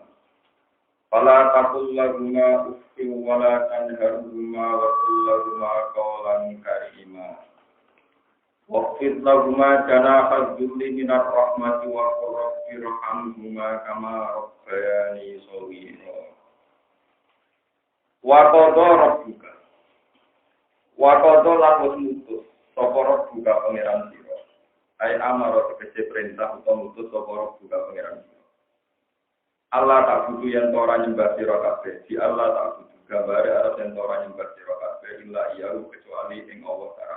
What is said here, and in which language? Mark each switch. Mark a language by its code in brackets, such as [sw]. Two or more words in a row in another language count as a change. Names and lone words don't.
[ar] فلا تقل لهما أف ولا تنهرهما وقل لهما قولا كريما. واخفض لهما جناح الذل من الرحمة وقل رب ارحمهما كما ربياني صغيرا. وقضى ربك. وقضى [jv] lan wis mutus sapa rabbuka pangeran sira. [ar] أي أمر [jv] tegese perintah utawa mutus sapa rabbuka pangeran sira. Allah tak butuh yang ora nyembah sira kabeh. Di Allah tak butuh gambare arep yang ora nyembah sira kabeh [ar] إلا إياه [jv] kecuali ing Allah taala.